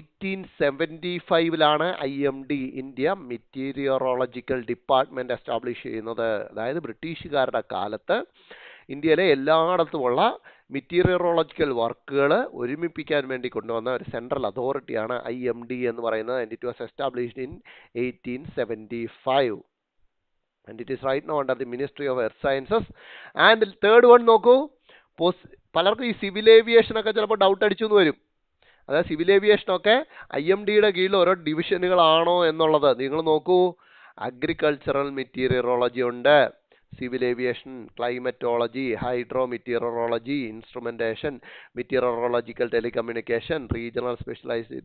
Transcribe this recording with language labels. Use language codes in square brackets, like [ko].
[ml] 1875ലാണ് IMD, India meteorological department establish ചെയ്യുന്നത്. അതായത് ബ്രിട്ടീഷുകാരുടെ കാലത്ത് ഇന്ത്യയിലെ എല്ലായിടത്തുമുള്ള മെറ്റീരിയോളജിക്കൽ വർക്കുകൾ ഒരുമിപ്പിക്കാൻ വേണ്ടി കൊണ്ടുവന്ന ഒരു സെൻട്രൽ അതോറിറ്റിയാണ് IMD എന്ന് പറയുന്നത്. [en] And it was established in 1875. And it is right now under the Ministry of Earth Sciences. And third one [ml] നോക്കൂ, പലർക്കും ഈ സിവിൽ ഏവിയേഷൻ ഒക്കെ ചിലപ്പോൾ ഡൗട്ട് അടിച്ചു എന്ന് വരും. അതായത് സിവിൽ ഏവിയേഷനൊക്കെ IMDയുടെ കീഴിൽ ഓരോ ഡിവിഷനുകളാണോ എന്നുള്ളത്. നിങ്ങൾ നോക്കൂ, അഗ്രികൾച്ചറൽ മെറ്റീരിയോളജി ഉണ്ട്, civil aviation, climatology, hydro meteorology, instrumentation, meteorological telecommunication, regional specialised.